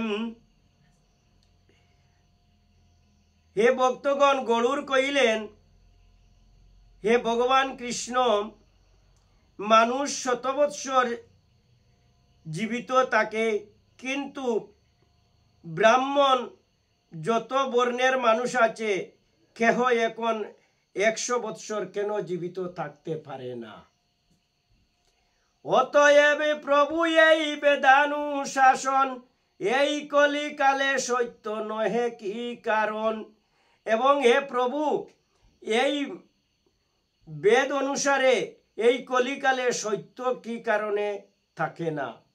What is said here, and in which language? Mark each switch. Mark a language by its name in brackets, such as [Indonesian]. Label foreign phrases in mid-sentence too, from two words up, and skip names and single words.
[Bangla] হে ভক্তগণ গরুড় কহিলেন হে ভগবান কৃষ্ণ মানুষ শত বৎসর জীবিত থাকে কিন্তু ব্রাহ্মণ যত বর্ণের মানুষ আছে কেহ এখন 100 বৎসর কেন জীবিত থাকতে পারে না অতএব প্রভু এই বেদানুশাসন এই কলিকালে সত্য নহে কি কারণ এবং হে প্রভু এই বেদ অনুসারে এই কলিকালে সত্য কি কারণে থাকে না